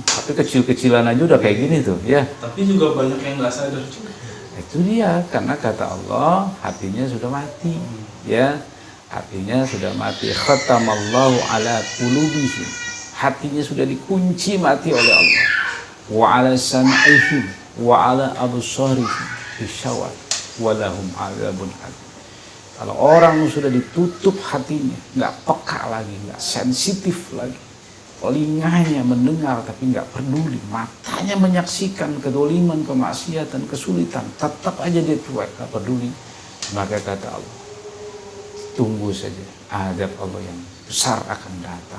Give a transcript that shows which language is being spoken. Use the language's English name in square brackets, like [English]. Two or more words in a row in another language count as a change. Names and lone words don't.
[Indonesian] Tapi kecil-kecilan aja udah kayak gini tuh, ya. Tapi juga banyak yang nggak sadar juga. Itu dia, karena kata Allah hatinya sudah mati, ya. Hatinya sudah mati. [Arabic] ختم الله على قلوبهم. [Indonesian] Hatinya sudah dikunci mati oleh Allah. [Arabic] وعلى سمعهم وعلى أبصارهم غشاوة ولهم عذاب أليم. [Indonesian] Kalau orang sudah ditutup hatinya, nggak peka lagi, nggak sensitif lagi, telinganya mendengar tapi nggak peduli, matanya menyaksikan kedoliman, kemaksiatan, kesulitan, tetap aja dia cuek, nggak peduli, maka kata Allah, tunggu saja, azab Allah yang besar akan datang.